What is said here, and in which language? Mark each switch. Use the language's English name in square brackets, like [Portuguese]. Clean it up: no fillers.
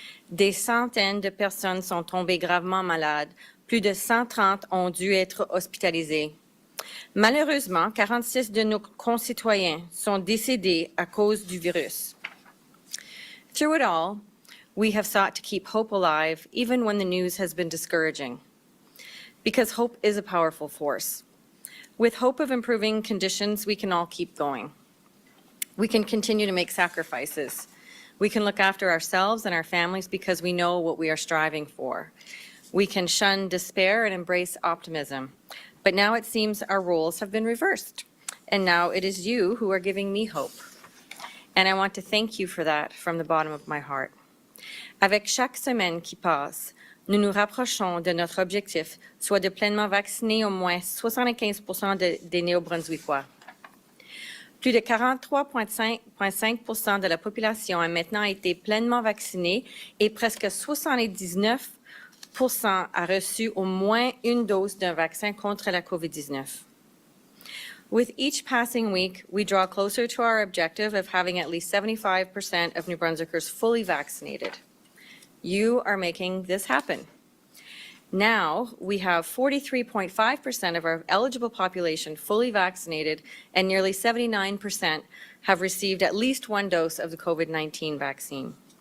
[French] Des centaines de personnes sont tombées gravement malades. Plus de 130 ont dû être hospitalisées. Malheureusement, 46 de nos concitoyens sont décédés à cause du virus. [English] Through it all, we have sought to keep hope alive, even when the news has been discouraging, because hope is a powerful force. With hope of improving conditions, we can all keep going. We can continue to make sacrifices. We can look after ourselves and our families because we know what we are striving for. We can shun despair and embrace optimism. But now it seems our roles have been reversed, and now it is you who are giving me hope. And I want to thank you for that from the bottom of my heart. [French] Avec chaque semaine qui passe, nous nous rapprochons de notre objectif, soit de pleinement vacciner au moins 75% des Néo-Brunswickois. Plus de 43,5% de la population a maintenant été pleinement vaccinée et presque 79% a reçu au moins une dose d'un vaccin contre la COVID-19. [English] With each passing week, we draw closer to our objective of having at least 75% of New Brunswickers fully vaccinated. You are making this happen. Now, we have 43.5% of our eligible population fully vaccinated, and nearly 79% have received at least one dose of the COVID-19 vaccine.